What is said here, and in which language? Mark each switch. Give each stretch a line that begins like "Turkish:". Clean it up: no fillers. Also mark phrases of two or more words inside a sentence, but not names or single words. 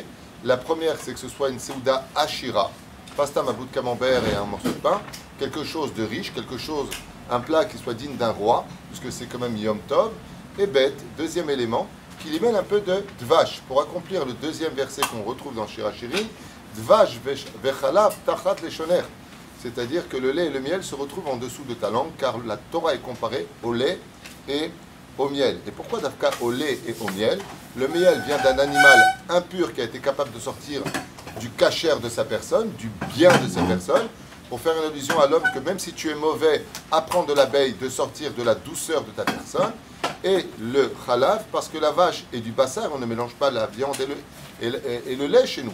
French: La première, c'est que ce soit une
Hebrew: סעודה עשירה,
French: pastam à bout de camembert et un morceau de pain, quelque chose de riche, un plat qui soit digne d'un roi, puisque c'est quand même Yom Tov, et bête, deuxième élément, qu'il y mêle un peu de dvash, pour accomplir le deuxième verset qu'on retrouve dans Shir HaShirim,
Hebrew: דבש וחלב תחת לשונך,
French: c'est-à-dire que le lait et le miel se retrouvent en dessous de ta langue, car la Torah est comparée au lait et au miel. Et pourquoi d'Afka au lait et au miel? Le miel vient d'un animal impur qui a été capable de sortir du kasher de sa personne, du bien de sa personne, pour faire une allusion à l'homme que même si tu es mauvais, apprends de l'abeille de sortir de la douceur de ta personne, et le chalav, parce que la vache et du bassar, on ne mélange pas la viande et le lait chez nous.